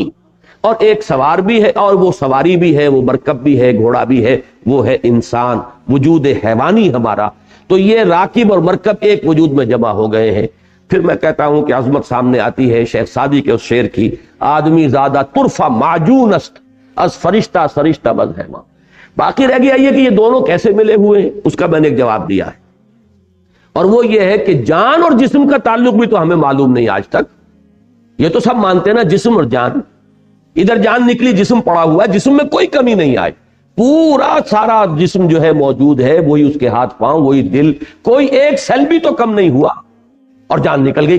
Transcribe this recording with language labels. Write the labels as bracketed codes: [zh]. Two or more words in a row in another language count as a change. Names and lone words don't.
[ur] اور ایک سوار بھی ہے، اور وہ سواری بھی ہے، وہ مرکب بھی ہے، گھوڑا بھی ہے، وہ ہے انسان، وجود حیوانی ہمارا۔ تو یہ راکب اور مرکب ایک وجود میں جمع ہو گئے ہیں۔ پھر میں کہتا ہوں کہ عظمت سامنے آتی ہے شیخ سعدی کے اس شعر کی، [fa] آدمی زادہ طرفہ معجون است از فرشتہ سرشتہ بد حیوان۔ [ur] باقی رہ گیا یہ کہ یہ دونوں کیسے ملے ہوئے ہیں، اس کا میں نے ایک جواب دیا ہے، اور وہ یہ ہے کہ جان اور جسم کا تعلق بھی تو ہمیں معلوم نہیں آج تک۔ یہ تو سب مانتے ہیں نا، جسم اور جان، ادھر جان نکلی جسم پڑا ہوا ہے، جسم میں کوئی کمی نہیں آئی، پورا سارا جسم جو ہے موجود ہے، وہی اس کے ہاتھ پاؤں، وہی دل، کوئی ایک سیل بھی تو کم نہیں ہوا، اور جان نکل گئی۔